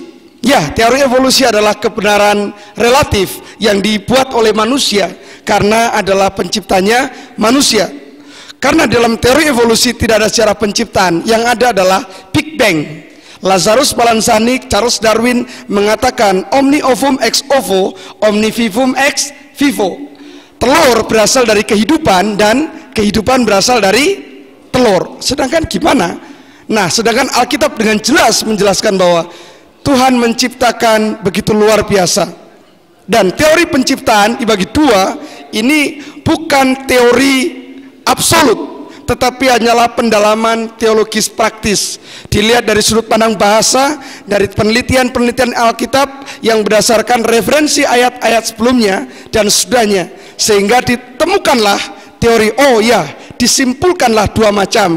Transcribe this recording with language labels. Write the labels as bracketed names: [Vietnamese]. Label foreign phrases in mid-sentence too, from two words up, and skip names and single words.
[Indonesian] Ya, teori evolusi adalah kebenaran relatif yang dibuat oleh manusia karena adalah penciptanya manusia. Karena dalam teori evolusi tidak ada sejarah penciptaan, yang ada adalah Big Bang. Lazarus Balanzani, Charles Darwin mengatakan [Latin] omni ovum ex ovo, omni vivum ex vivo. [Indonesian] Telur berasal dari kehidupan dan kehidupan berasal dari telur. Sedangkan gimana? Nah, sedangkan Alkitab dengan jelas menjelaskan bahwa Tuhan menciptakan begitu luar biasa. Dan teori penciptaan dibagi dua, ini bukan teori absolut, tetapi hanyalah pendalaman teologis praktis, dilihat dari sudut pandang bahasa, dari penelitian-penelitian Alkitab yang berdasarkan referensi ayat-ayat sebelumnya dan sudahnya, sehingga ditemukanlah teori, oh ya, disimpulkanlah dua macam.